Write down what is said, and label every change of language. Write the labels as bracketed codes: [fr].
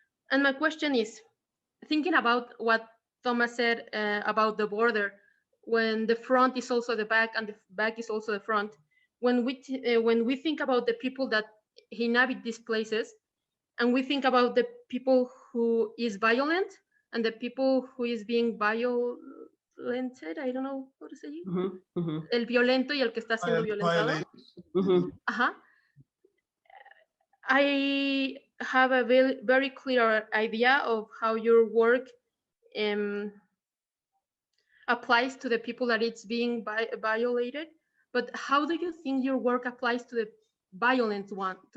[en] And my question is, thinking about what Thomas said about the border, when the front is also the back and the back is also the front, when we think about the people that inhabit these places, and we think about the people who is violent and the people who is being violented, I don't know how to say it. [es] El violento y el que está siendo violentado. [en] I have a very clear idea of how your work applies to the people that it's being violated, but how do you think your work applies to the violent one?